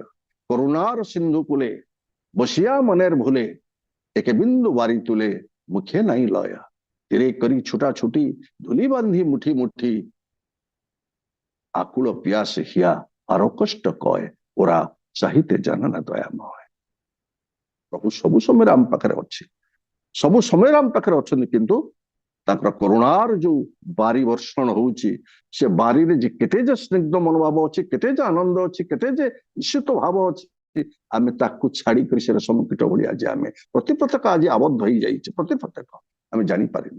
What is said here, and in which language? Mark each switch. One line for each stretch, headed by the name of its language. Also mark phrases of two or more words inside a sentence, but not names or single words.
Bangla: করুণার সিন্ধু কুলে বসিয়া মনের ভুলে, একে বিন্দু বাড়ি তুলে মুখে নাই লয়া। তেরে করি ছুটা ছুটি ধুলি বান্ধি মুঠি মুঠি, আকুল পিয়াস হিয়া আরো কষ্ট কয়, ওরা চাহিতে জানে না দয়াময়।
Odia: প্রভু ସବୁ ସମୟରେ ଆମ ପାଖରେ ଅଛି, ସବୁ ସମୟରେ ଆମ ପାଖରେ ଅଛନ୍ତି, କିନ୍ତୁ ତାଙ୍କର କରୁଣାର ଯୋଉ ବାରି ବର୍ଷଣ ହଉଛି, ସେ ବାରିରେ ଯେ କେତେ ଯେ ସ୍ନିଗ୍ଧ ମନୋଭାବ ଅଛି, କେତେ ଯେ ଆନନ୍ଦ ଅଛି, କେତେ ଯେ ଈଶିତ ଭାବ ଅଛି, ଆମେ ତାକୁ ଛାଡିକରି ସେ ରେଶମ କୀଟ ଭଳି ଆଜି ଆମେ ପ୍ରତିପତକ ଆଜି ଆବଦ୍ଧ ହେଇଯାଇଛି, ପ୍ରତିପତକ ଆମେ ଜାଣିପାରିନେ।